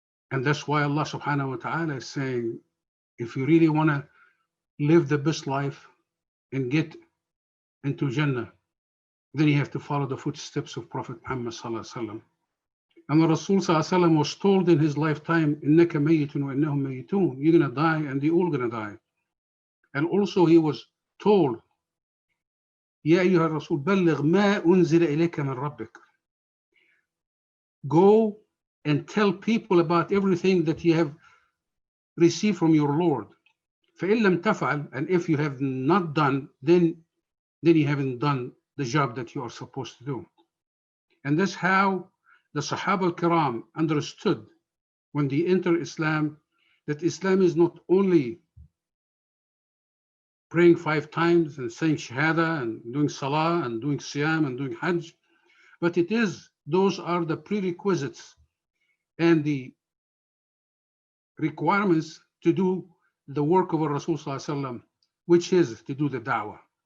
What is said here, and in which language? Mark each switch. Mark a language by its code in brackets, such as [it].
[en] And that's why Allah subhanahu wa ta'ala is saying, if you really wanna live the best life and get into Jannah, then you have to follow the footsteps of Prophet Muhammad sallallahu alaihi wasallam. And the Rasul sallallahu alaihi wasallam was told in his lifetime, [ar] إِنَّكَ مَيِّتٌ وَإِنَّهُمْ مَيِّتُونَ, [en] you're gonna die and they're all gonna die. And also he was told, [ar] يَا أَيُّهَا الرَّسُولُ بَلِّغْ مَا أُنزِلَ إِلَيْكَ مِنْ رَبِّكَ. [en] Go and tell people about everything that you have received from your Lord. [ar] فَإِن لَمْ تَفْعَلْ, [en] and if you have not done, then you haven't done the job that you are supposed to do. And that's how the Sahaba al-Kiram understood when they entered Islam, that Islam is not only praying 5 times and saying Shahada and doing Salah and doing Siyam and doing Hajj, but those are the prerequisites and the requirements to do the work of Rasul sallallahu alaihi wasallam, which is to do the da'wah.